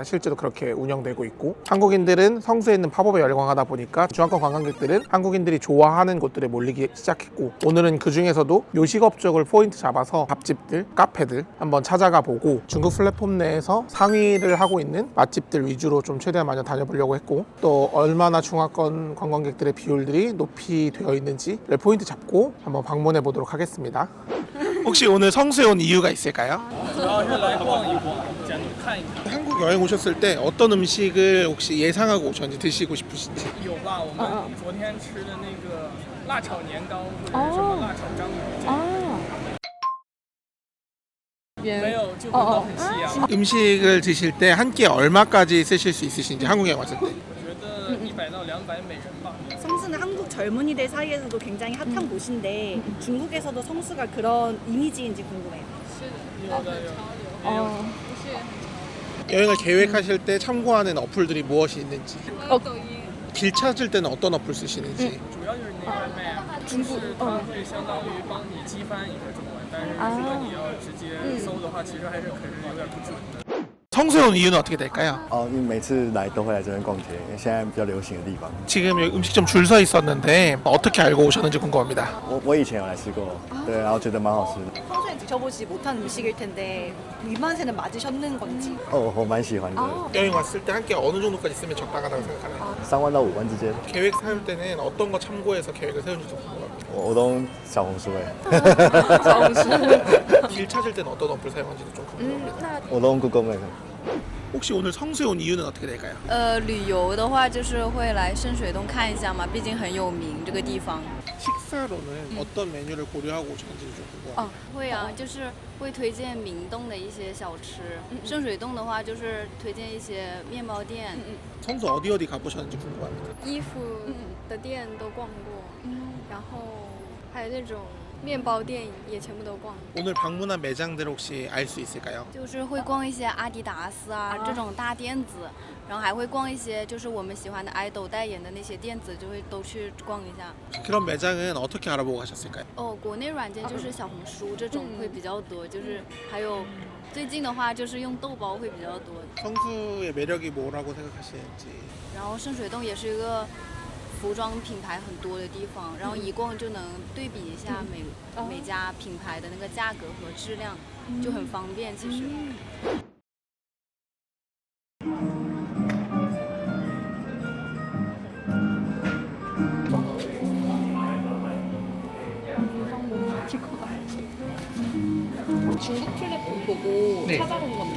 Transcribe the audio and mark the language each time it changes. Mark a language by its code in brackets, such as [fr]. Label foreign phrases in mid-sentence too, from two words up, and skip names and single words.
[ko] 실제로 그렇게 운영되고 있고, 한국인들은 성수에 있는 팝업에 열광하다 보니까 중화권 관광객들은 한국인들이 좋아하는 곳들에 몰리기 시작했고, 오늘은 그 중에서도 요식업 쪽을 포인트 잡아서 밥집들, 카페들 한번 찾아가 보고 중국 플랫폼 내에서 상위를 하고 있는 맛집들 위주로 좀 최대한 많이 다녀보려고 했고, 또 얼마나 중화권 관광객들의 비율들이 높이 되어 있는지를 포인트 잡고 한번 방문해 보도록 하겠습니다. 혹시 오늘 성수에 온 이유가 있을까요? 한국 여행 오셨을 때 어떤 음식을 혹시 예상하고 오셨는지 드시고 싶으신지? [zh] 有吧，我们昨天吃的那个辣炒年糕或者什么辣炒章鱼这个，没有就闻到很西洋。 [ko] 음식을 드실 때 한 끼에 얼마까지 쓰실 수 있으신지 한국에 왔을 때? [zh] 我觉得100到200美元吧。 [ko] 성수는 한국 젊은이들 사이에서도 굉장히 핫한 곳인데 중국에서도 성수가 그런 이미지인지 궁금해요. [zh] 有的有。 [ko] 여행을 계획하실 때 참고하는 어플들이 무엇이 있는지, 길 찾을 때는 어떤 어플 쓰시는지. [zh] 主要就是那个 map，就是它会相当于帮你机翻一个中文，但是如果你要直接搜的话，其实还是可是有点不准的。 [ko] 성수에 온 이유는 어떻게 될까요? [zh] 因为每次来都会来这边逛街，因为现在比较流行的地方。 [ko] 지금 여기 음식점 줄 서 있었는데 어떻게 알고 오셨는지 궁금합니다. [zh] 我以前有来吃过，对，然后觉得蛮好吃的。 [ko] 평소에 드셔보지 못한 음식일 텐데 입맛에는 맞으셨는 건지. [zh] 我蛮喜欢的， [ko] 여행 왔을 때 한 끼 어느 정도까지 쓰면 적당하다고 생각하나요? [zh] 3 万到5万之间， [ko] 계획 세울 때는 어떤 거 참고해서 계획을 세우는지 좀 궁금합니다. [zh] 我都小红书哎， [ko] 길 찾을 때는 어떤 어플 사용하는지도 좀 궁금합니다. [zh] 我都用 Google Map。 [ko] 혹시 오늘 성수에 온 이유는 어떻게 될까요? [zh] 旅游的话就是会来深水洞看一下嘛，毕竟很有名这个地方。 [ko] 식사로는 어떤 메뉴를 고려하고 오셨는지 좀 궁금합니다. [zh] 会啊，就是会推荐明洞的一些小吃。深水洞的话就是推荐一些面包店。 [ko] 성수 어디 가보셨는지 궁금합니다. [zh] 衣服的店都逛过，然后还有那种面包店也全部都逛。 [ko] 오늘 방문한 매장들 혹시 알 수 있을까요? [zh] 就是会逛一些阿迪达斯啊这种大店子，然后还会逛一些就是我们喜欢的爱豆代言的那些店子，就会都去逛一下。 [ko] 그런 매장은 어떻게 알아보고 가셨을까요? [zh] 国内软件就是小红书这种会比较多，就是还有最近的话就是用豆包会比较多。 [ko] 성수의 매력이 뭐라고 생각하시는지. [zh] 然后深水洞也是一个服装品牌很多的地方，然后一逛就能对比一下每家品牌的那个价格和质量，就很方便其实。 [ko] 중국 플랫폼 보고 네. 찾아본 건데